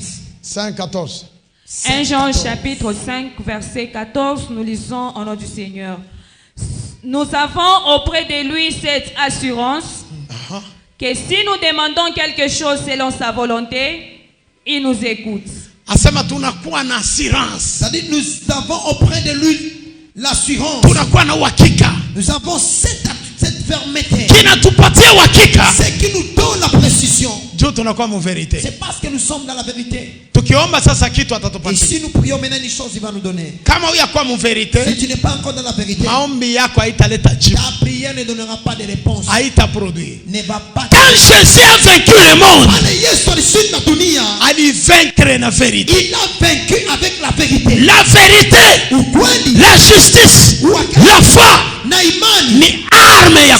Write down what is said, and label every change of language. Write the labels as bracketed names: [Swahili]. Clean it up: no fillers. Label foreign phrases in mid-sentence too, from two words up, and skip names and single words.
[French] 5:14. 1 Jean chapitre 5 verset 14, nous lisons au nom du Seigneur. Nous avons auprès de lui cette assurance que si nous demandons quelque chose selon sa volonté, il nous écoute. [Swahili] Asema tunakuwa na assurance. [French] C'est-à-dire nous avons auprès de lui l'assurance. [Swahili] Tunakuwa na uhakika. [French] Nous avons cette fermeté. [Swahili] Kinatupatia uhakika. [French] C'est qui nous donne la précision. [Swahili] Ndio tunakuwa mu vérité. [French] C'est parce que nous sommes dans la vérité. [Swahili] Tukiomba sasa kitu [French] Et [Swahili] atatupatia. [French] si nous prions maintenant une chose, il va nous donner. [Swahili] Kama uyakuwa mu vérité, [French] Si tu n'es pas encore dans la vérité, [Swahili] maombi yako haitaleta jibu. [French] ta prière ne donnera pas de réponse. [Swahili] Haitaproduire. [French] Ne va pas. Quand Jésus a vaincu le monde, Il il vaincre la vérité. a vaincu avec la vérité. La vérité, la justice, la foi, [Swahili] ni arme ya